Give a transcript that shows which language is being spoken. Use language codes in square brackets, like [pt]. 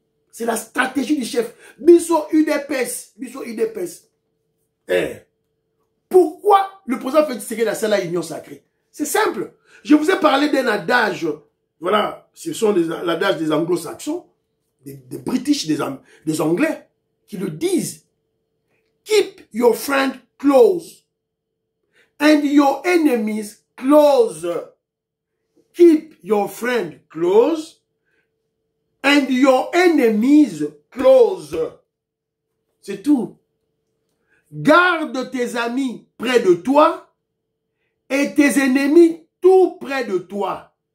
[fr] C'est la stratégie du chef. Biso UDPS. Pourquoi le président Félix Tshisekedi a ça la Union sacrée? C'est simple. Je vous ai parlé d'un adage Voilà, ce sont l'adage des anglo-saxons, des British, des Anglais, qui le disent. [en] Keep your friend close and your enemies close. Keep your friend close and your enemies close. [fr] C'est tout. Garde tes amis près de toi et tes ennemis tout près de toi.